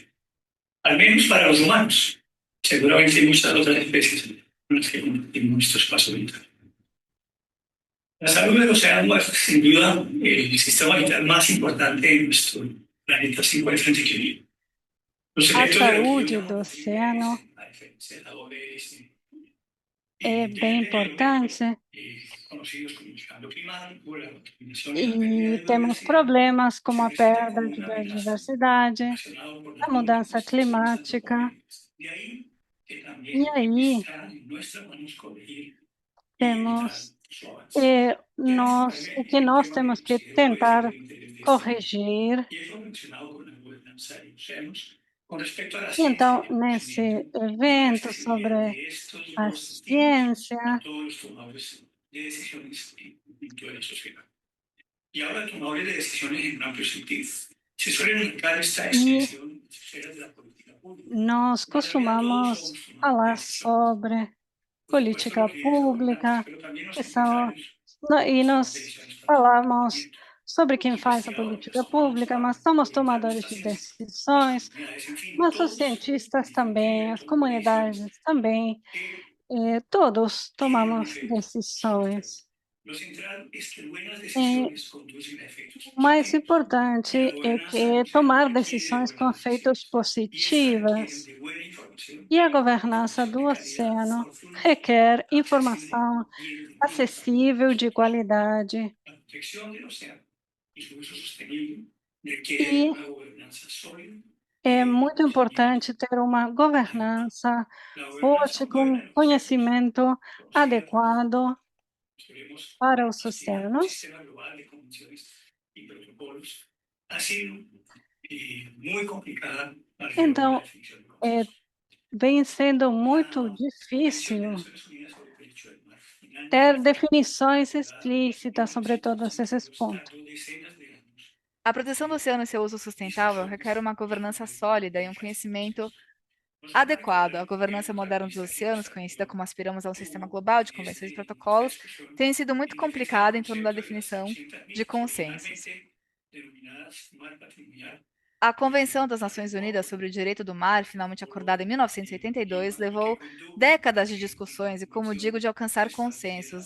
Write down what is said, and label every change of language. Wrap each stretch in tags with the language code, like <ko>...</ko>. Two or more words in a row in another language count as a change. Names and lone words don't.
<es>Al menos para los humanos. Seguramente hay muchas otras especies con las que compartimos nuestro espacio vital. La salud del océano es sin duda el sistema vital más importante de nuestro planeta se encuentra en equilibrio. Los</es> <pt>A</pt> <es>efectos de la</es> <pt>saúde do</pt> <es>actividad</es> <pt>oceano</pt> <es>a diferencia de la OMS,</es> <pt>é bem importante</pt> <es>conocidos como el cambio climático, la contaminación y la pérdida</es> <pt>e</pt> <es>de</es> <pt>temos</pt> <es>biodiversidad,</es> <pt>problemas como</pt> <es>se</es> <pt>a</pt> <es>presenta</es> <pt>perda</pt> <es>como</es> <pt>de</pt> <es>una amenaza</es> <pt>biodiversidade,</pt> <es>relacionada por</es> <pt>a</pt> <es>las</es> <pt>mudança</pt> <es>múltiples acciones</es> <pt>climática.</pt> <es>antropogénicas. De ahí que</es> <pt>E</pt> <es>también</es> <pt>aí</pt> <es>está en nuestras manos corregir y evitar</es> <pt>temos</pt> <es>su avance. Ya</es> <pt>o</pt> <es>finalmente,</es> <pt>que</pt> <es>un</es> <pt>nós</pt> <es>tema que</es> <pt>temos que</pt> <es>considero puede ser</es> <pt>tentar</pt> <es>de interés de este año</es> <pt>corrigir.</pt> <es>y es lo mencionado con la gobernanza de océanos con respecto a la</es> <pt>E</pt> <es>ciencia</es> <pt>então,</pt> <es>y el conocimiento</es> <pt>nesse</pt> <es>y la</es> <pt>evento</pt> <es>accesibilidad</es> <pt>sobre</pt> <es>de estos</es> <pt>a</pt> <es>nuevos activos a</es> <pt>ciência</pt> <es>todos los tomadores de decisiones dentro de la sociedad. Y ahora tomadores de decisiones en un amplio sentido. Se suele marcar esta</es> <pt>e</pt> <es>extensión en esferas de la política pública.</es> <pt>nós</pt> <es>En realidad todos</es> <pt>costumamos</pt> <es>somos tomadores de</es> <pt>falar</pt> <es>decisiones.</es> <pt>sobre</pt> <es>Por supuesto,</es> <pt>política</pt> <es>los líderes gobernantes,</es> <pt>pública,</pt> <es>pero también los</es> <pt>que são,</pt> <es>empresarios</es> <pt>e</pt> <es>toman</es> <pt>nós</pt> <es>decisiones para el</es> <pt>falamos</pt> <es>comportamiento.</es> <pt>sobre quem</pt> <es>Los</es> <pt>faz a</pt> <es>investigadores</es> <pt>política</pt> <es>toman las</es> <pt>pública, mas</pt> <es>claves,</es> <pt>somos</pt> <es>los</es> <pt>tomadores</pt> <es>comentaristas</es> <pt>de</pt> <es>científicos, las</es> <pt>decisões,</pt> <es>comunidades, en fin,</es> <pt>mas os</pt> <es>todos,</es> <pt>cientistas</pt> <es>en</es> <pt>também,</pt> <es>sentido,</es> <pt>as</pt> <es>tomamos decisiones</es> <pt>comunidades também,</pt> <es>que</es> <pt>todos</pt> <es>tienen un</es> <pt>tomamos</pt> <es>efecto sobre el tema.</es> <pt>decisões.</pt> <es>Lo central es que buenas</es> <pt>E</pt> <es>decisiones conducen a efectos</es> <pt>o mais</pt> <es>positivos. Y la</es> <pt>importante é</pt> <es>gobernanza</es> <pt>que</pt> <es>del océano</es> <pt>tomar</pt> <es>requiere de</es> <pt>decisões com</pt> <es>buenas</es> <pt>efeitos</pt> <es>decisiones. Y estas requieren</es> <pt>positivas.</pt> <es>de buena información,</es> <pt>E a governança</pt> <es>información</es> <pt>do</pt> <es>de calidad,</es> <pt>oceano</pt> <es>profunda,</es> <pt>requer</pt> <es>accesible</es> <pt>informação</pt> <es>y entendida para</es> <pt>acessível,</pt> <es>todos.</es> <pt>de qualidade.</pt> <es>La protección del océano y su uso sostenible requiere de</es> <pt>E</pt> <es>una gobernança sólida y</es> <pt>é</pt> <es>de</es> <pt>muito</pt> <es>conocimiento</es> <pt>importante ter uma</pt> <es>adecuado.</es> <pt>governança</pt> <es>La gobernanza</es> <pt>forte,</pt> <es>moderna</es> <pt>com</pt> <es>en los océanos</es> <pt>conhecimento</pt> <es>considera</es> <pt>adequado</pt> <es>Solemos</es> <pt>para os</pt> <es>aspirar a un</es> <pt>oceanos.</pt> <es>sistema global de convenciones y protocolos. Ha sido muy complicada para llevar una</es> <pt>Então,</pt> <es>definición de</es> <pt>é,</pt> <es>consenso.</es> <pt>vem sendo muito</pt> <es>La Convención de</es> <pt>difícil</pt> <es>Naciones Unidas sobre el Derecho del Mar</es> <pt>ter</pt> <es>finalmente</es> <pt>definições</pt> <es>aprobada en</es> <pt>explícitas sobre todos esses</pt> <es>1962</es> <pt>pontos.</pt> <es>tardó decenas de años</es> <pt>A proteção do</pt> <es>en</es> <pt>oceano e seu uso sustentável</pt> <es>discusiones</es> <pt>requer uma governança sólida e um conhecimento adequado. A governança moderna dos oceanos, conhecida como aspiramos a um sistema global de convenções e protocolos, tem sido muito complicada em torno da definição de consensos. A Convenção das Nações Unidas sobre o Direito do Mar, finalmente acordada em 1982, levou décadas de discussões e, como digo, de alcançar consensos.</pt>